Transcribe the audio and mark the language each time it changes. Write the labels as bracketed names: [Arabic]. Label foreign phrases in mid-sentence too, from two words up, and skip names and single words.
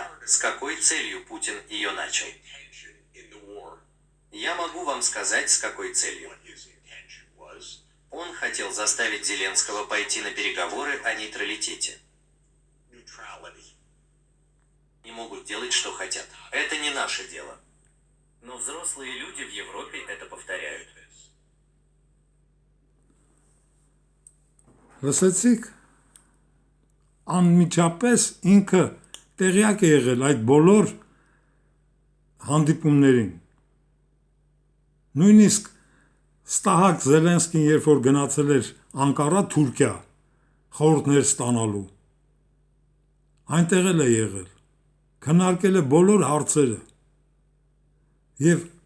[Russian] С какой целью Путин ее начал? Я могу вам сказать, с какой целью. Он хотел заставить Зеленского пойти на переговоры о нейтралитете. Не могут делать, что хотят. Это не наше дело. Но взрослые люди в Европе это повторяют. [Armenian] Լսեցիք, անմիջապես ինքը տեղյակ է եղել այդ բոլոր հանդիպումներին։ Նույնիսկ Ստահակ Զելենսկին, երբ որ գնացել էր Անկարա, Թուրքիա, խորհուրդներ ստանալու, այնտեղ էլ է եղել, քննարկել է բոլոր հարցերը եւ